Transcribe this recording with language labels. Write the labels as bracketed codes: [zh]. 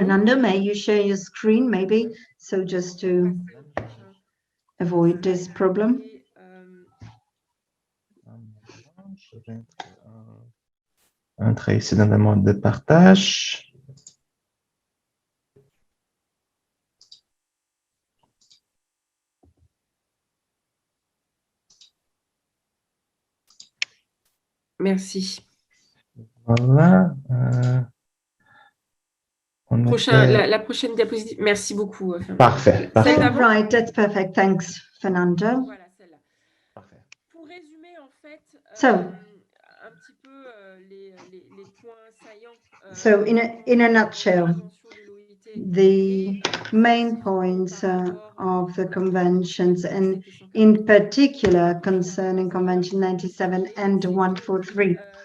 [en] Fernando, may you share your screen, maybe, so just to avoid this problem. [fr] Entrer ici dans le mode de partage. Merci. Voilà. La prochaine diapositive. Merci beaucoup. Parfait. Parfait. [en] Right, that's perfect. Thanks, Fernando. [fr] Voilà, celle-là. Parfait. Pour résumer, en fait, [en] So, [fr] un petit peu les points saillants. [en] So, in a nutshell, the main points of the conventions, and in particular concerning Convention 97 and 143.